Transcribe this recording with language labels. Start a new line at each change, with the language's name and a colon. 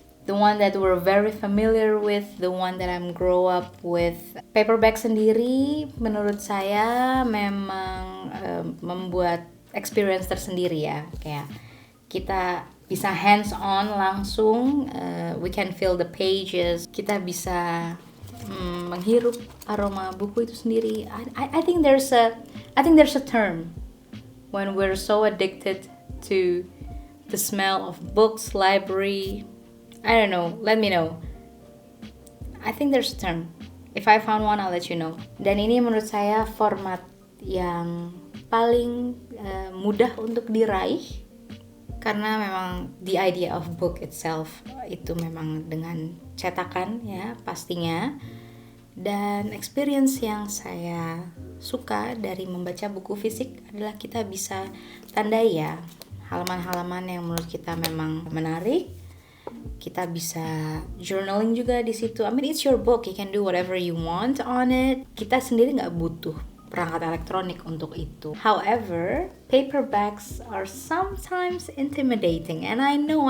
English: The one that we're very familiar with, the one that I'm grow up with.
Indonesian: Paperback sendiri menurut saya memang membuat experience tersendiri ya. Kayak kita bisa hands on langsung,
English: we can feel the pages,
Indonesian: kita bisa menghirup aroma buku itu sendiri.
English: I think there's a term when we're so addicted to the smell of books, library. I don't know, let me know. I think there's a term. If I found one, I'll let you know.
Indonesian: Dan ini menurut saya format yang paling mudah untuk diraih, karena memang
English: the idea of book itself
Indonesian: itu memang dengan cetakan ya pastinya. Dan experience yang saya suka dari membaca buku fisik adalah kita bisa tandai ya halaman-halaman yang menurut kita memang menarik. Kita bisa journaling juga di situ.
English: I mean, it's your book, you can do whatever you want on it.
Indonesian: Kita sendiri nggak butuh perangkat elektronik untuk itu.
English: However, paperbacks are sometimes intimidating, and I know.